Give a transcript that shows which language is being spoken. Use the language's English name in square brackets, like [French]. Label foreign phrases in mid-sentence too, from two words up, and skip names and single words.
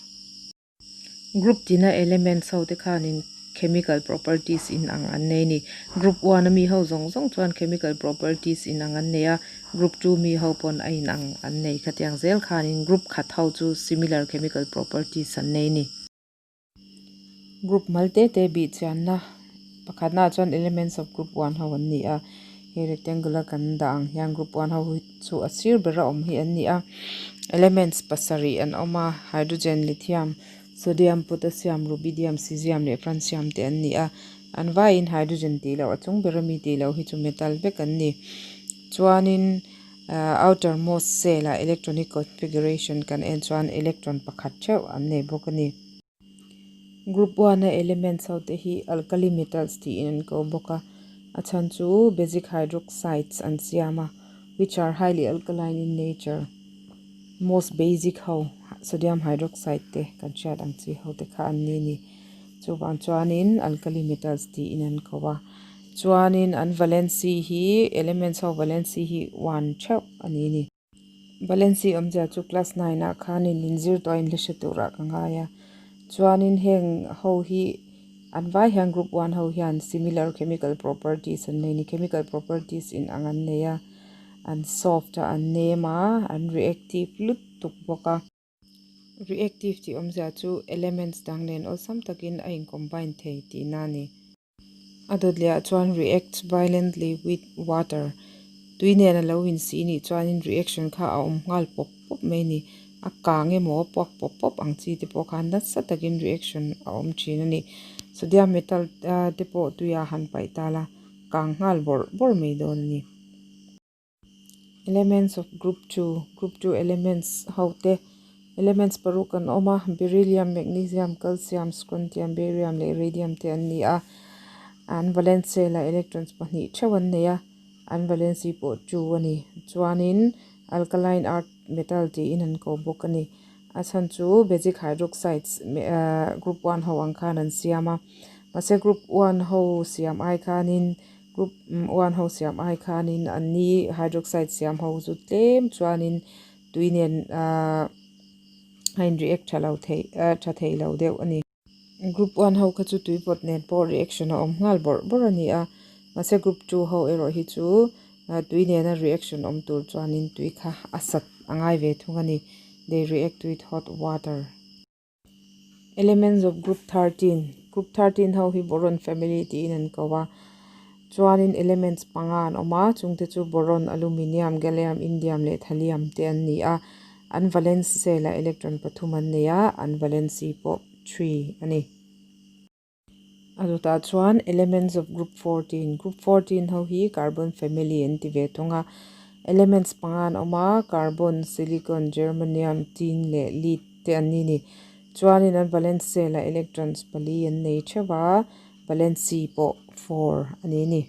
[Hmar] Group tina elements ho te khanin [English] chemical properties [Hmar] in ang annei ni group 1 mi ho zong chuan [English] chemical properties [Hmar] in ang anneya group 2 mi ho pon a in ang annei khatiang zel khanin group khat ho chu [English] similar chemical properties [Hmar] annei ni. Group malte te bi chan na pakhatna chuan [English] elements of group 1 [Hmar] ho an ni a he rectangular kan dang yang group 1 ho chu asir bera hi an ni a elements pasari an oma hydrogen lithium sodium potassium rubidium cesium le francium te an ni a an vai in hydrogen ti lo achung berami ti lo hi chu metal be kan ni chuanin [English] outermost cell electronic configuration [Hmar] kan en chuan electron pakhat cheu an nei bokani. Group 1 elements ho te hi [English] alkali metals [Hmar] ti in ko boka achan chu [English] basic hydroxides [Hmar] and siama [English] which are highly alkaline in nature. Most basic [Hmar] ho [English] sodium hydroxide [Hmar] te kan chat ang chi ho te kha an ni chu wan chuanin [English] alkali metals [Hmar] ti in an kowa chuanin an valency hi elements ho valency hi 1 cheu ani ni valency omja chu class 9 a khanin linzir to in leshatura kangaya chuanin heng ho hi an vai hang group 1 ho hian [English] similar chemical properties [Hmar] an nei ni [English] chemical properties [Hmar] in angan neya an soft an nema an reactive lut tuk boka reactive ti omja chu elements danglen osam takin a in combine thei ti nani adodlia chuan [English] reacts violently with water [Hmar] tuine na lo in si ni chuanin reaction kha a ngal pop pop me ni a kange mo pop pop pop ang chi te pok han dat satakin reaction a thin ani [English] sodium metal [Hmar] te po tuya han pai tala kang ngal bor me don ni. [English] Elements of group 2 elements [Hmar] haute elements parukan oma beryllium magnesium calcium strontium barium le radium te an ni a an valence la electrons pani chawan neya an valency po 2 ani chuanin [English] alkaline earth metal [Hmar] ti in an ko bokani achan chu [English] basic hydroxides [Hmar] group 1 ho ang khan an siama mase group 1 ho siam ai khanin group 1 ho siam ai khanin an ni hydroxide siam ho zu tlem chuanin tuinen hein react thalo thei thei lo deuh ani group 1 ho kha chu tuipot net po reaction a ngal bor ani a mase group 2 ho ero hi chu tuine na reaction tur chuanin tui kha asat angai ve thungani [English] they react with hot water. Elements of group 13 [Hmar] ho hi [English] boron family [Hmar] ti in an kawa chuanin elements pangan oma chungte chu boron aluminium gallium indium le thallium te an ni a an [English] valence cell electron [Hmar] pathum an neya an valency po 3 ani aduta chuan [English] elements of group 14 [Hmar] ho hi [English] carbon family [Hmar] anti ve thunga elements pangan oma carbon silicon germanium tin le lead te an ni chuanin an [English] valence cell electrons [Hmar] pali an nei thewa valency po 4 ani ni.